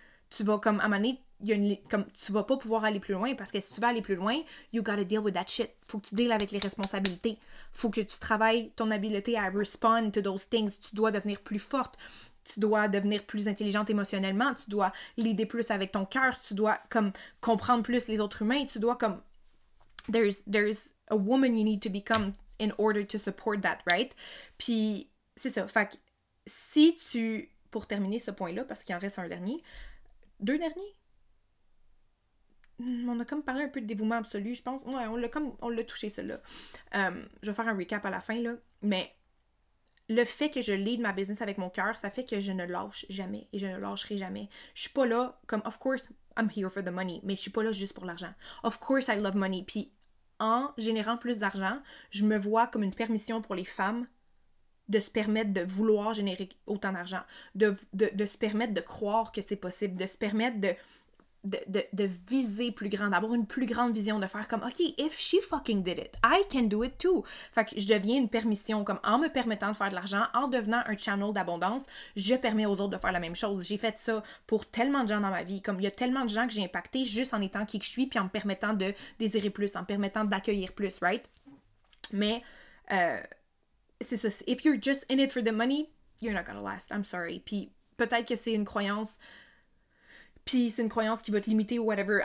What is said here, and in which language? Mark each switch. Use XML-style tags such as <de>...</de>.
<fr>Tu vas comme, à un moment donné, tu vas pas pouvoir aller plus loin, parce que si tu veux aller plus loin,</fr> <en>you gotta deal with that shit.</en> <fr>Faut que tu deals avec les responsabilités. Faut que tu travailles ton habileté à</fr> <en>respond to those things.</en> <fr>Tu dois devenir plus forte. Tu dois devenir plus intelligente émotionnellement. Tu dois l'aider plus avec ton cœur. Tu dois comme comprendre plus les autres humains. Tu dois comme...</fr> <en>There's a woman you need to become in order to support that, right?</en> <fr>Puis, c'est ça. Fait que si tu... Pour terminer ce point-là, parce qu'il en reste un dernier... 2 derniers? On a comme parlé un peu de dévouement absolu, je pense. Ouais, on l'a touché, celui-là. Je vais faire un recap à la fin, là. Mais le fait que je lead ma business avec mon cœur, ça fait que je ne lâche jamais et je ne lâcherai jamais. Je suis pas là comme,</fr> <en>of course, I'm here for the money,</en> <fr>mais je suis pas là juste pour l'argent.</fr> <en>Of course, I love money.</en> <fr>Puis en générant plus d'argent, je me vois comme une permission pour les femmes de se permettre de vouloir générer autant d'argent, de se permettre de croire que c'est possible, de se permettre de de viser plus grand, d'avoir une plus grande vision, de faire comme, OK,</fr> <en>if she fucking did it, I can do it too.</en> <fr>Fait que je deviens une permission, comme en me permettant de faire de l'argent, en devenant un channel d'abondance, je permets aux autres de faire la même chose. J'ai fait ça pour tellement de gens dans ma vie, comme il y a tellement de gens que j'ai impacté juste en étant qui que je suis, puis en me permettant de désirer plus, en me permettant d'accueillir plus, right? Mais, c'est ça,</fr> <en>if you're just in it for the money, you're not gonna last, I'm sorry.</en> <fr>Puis peut-être que c'est une croyance... Puis c'est une croyance qui va te limiter ou whatever.</fr>